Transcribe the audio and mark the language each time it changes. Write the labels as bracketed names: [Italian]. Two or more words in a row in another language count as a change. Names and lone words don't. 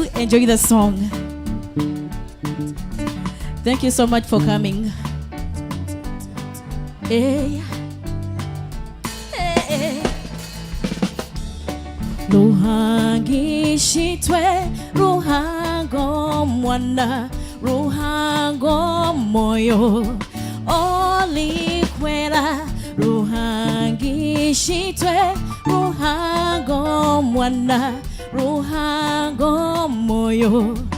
[English] Enjoy the song. Thank you so much for coming. Hey. Hey. [Nyankole] Ruhangi shitwe, ruhango mwana, ruhango moyo, olikwela, ruhangi shitwe, ruhango mwana, ruhango moyo,